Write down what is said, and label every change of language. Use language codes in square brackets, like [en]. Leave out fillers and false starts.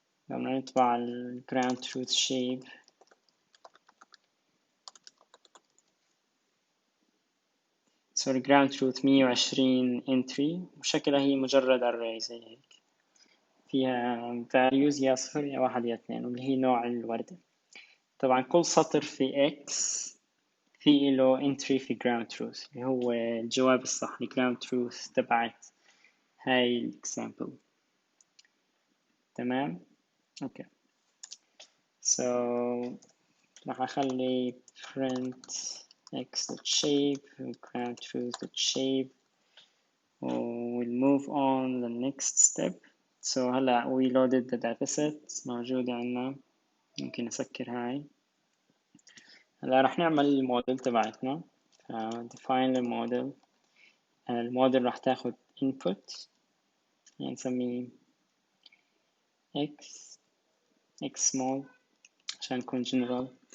[ar] لما نطبع ال ground truth shape so ال ground truth 120 entry وشكلها هي مجرد array زي هيك، فيها values يا صفر يا واحد يا اثنين، واللي هي نوع الوردة. طبعا كل سطر في x في له entry في ground truth اللي هو الجواب الصح ل ground truth تبعت هاي example. تمام. اوكي. [en] so [ar] راح اخلي [en] print x.shape ground truth.shape we'll move on the next step. so [ar] هلا [en] we loaded the dataset [ar] موجودة عنا. ممكن نسكر هاي. هلا راح نعمل الموديل تبعتنا. [en] define the model. [ar] الموديل راح تاخد input يعني نسميه x mode عشان نكون general.